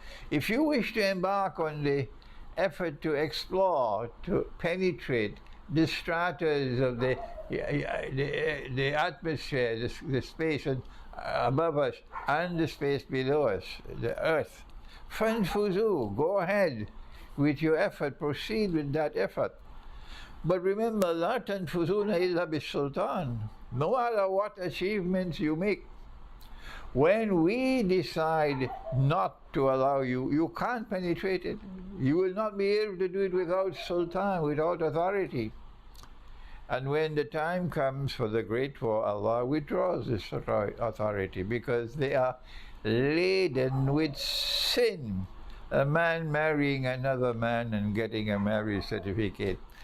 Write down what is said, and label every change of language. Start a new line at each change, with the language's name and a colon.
English: If you wish to embark on the effort to explore, to penetrate the stratas of the atmosphere, the space above us and the space below us, the earth, فَانْفُذُوا. Go ahead with your effort, proceed with that effort. But remember,
Arabic: لَا تَنْفُذُونَ إِلَّا بِالسُّلْطَانِ.
English: No matter what achievements you make, when we decide not to allow you, you can't penetrate it. You will not be able to do it without sultan, without authority. And when the time comes for the great war, Allah withdraws this authority because they are laden with sin. A man marrying another man and getting a marriage certificate.